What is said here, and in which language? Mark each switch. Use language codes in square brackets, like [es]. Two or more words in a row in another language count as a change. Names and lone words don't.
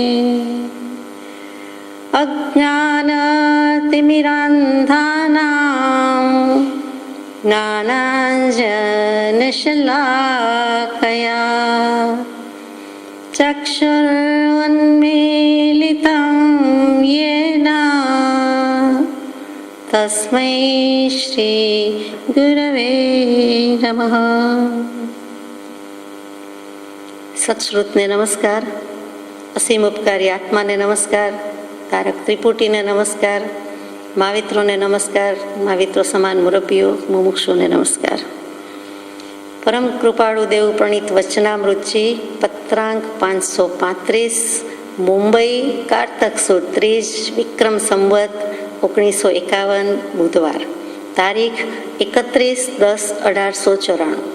[sa] अज्ञानतिमिरान्धानां ज्ञानाञ्जनशलाकया चक्षुरुन्मीलितं येन तस्मै श्री गुरवे नमः। [gu] સત્શ્રુતને નમસ્કાર, અસીમ ઉપકારી આત્માને નમસ્કાર, તારક ત્રિપુટીને નમસ્કાર, માવિત્રોને નમસ્કાર, માવિત્રો સમાન મુરબ્બીઓ મુમુક્ષુને નમસ્કાર. પરમ કૃપાળુ દેવ પ્રણીત વચનામૃતજી પત્રાંક 535, મુંબઈ, કારતક સુદ 30, વિક્રમ સંવત 1951, બુધવાર, તારીખ 31/10/1894.